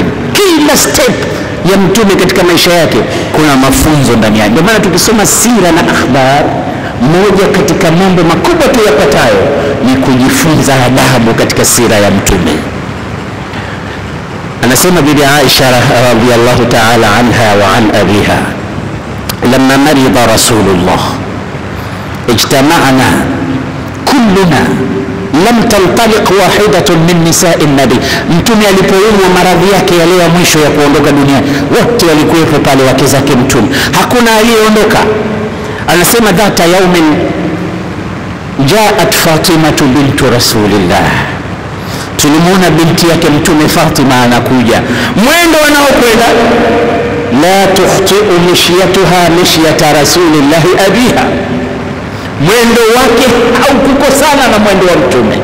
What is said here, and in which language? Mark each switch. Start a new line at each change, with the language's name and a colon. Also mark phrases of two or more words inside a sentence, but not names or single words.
Swahili: Kila step ya Mtume katika maisha yake kuna mafunzo ndani yake. Ndio maana tukisoma sira na akhbar, moja katika mambo makubwa tuyapatayo ni kujifunza adabu katika sira ya Mtume. Anasema bibi Aisha
Arabic: رضي الله تعالى عنها وعن أبيها, لما مرض رسول الله اجتمعنا كلنا لم تنطلق واحدة من نساء النبي.
Swahili: Mtume alipoumwa maradhi yake yale ya mwisho ya kuondoka dunia, wote walikuwepo pale wake zake Mtume, hakuna aliyeondoka. Anasema
Arabic: ذات يوم جاءت فاطمة بنت رسول الله,
Swahili: tulimuona binti yake Mtume Fatima anakuja, mwendo anaokwenda
Arabic: لا تخطئ مشيتها مشية رسول الله أبيها,
Swahili: mwendo wake haukukosana na mwendo wa mtume.